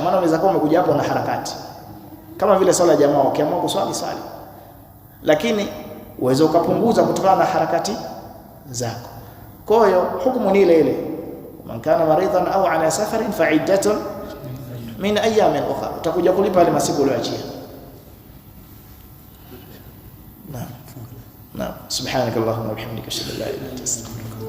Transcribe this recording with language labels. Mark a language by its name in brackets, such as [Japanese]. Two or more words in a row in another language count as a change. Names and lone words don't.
[Swahili] Maana unaweza kuwa umekuja hapo na harakati, kama vile swala ya jamaa, ukiamua kuswali swali, lakini uweze ukapunguza kutokana na harakati zako. Kwa hiyo hukumu ni ile ile, [Arabic] من كان مريضا أو على سفر فعدة من أيام أخر, [Swahili] utakuja kulipa ile masiku uliyoachia. Naam. [Arabic] سبحانك اللهم وبحمدك أشهد أن لا إله إلا أنت أستغفرك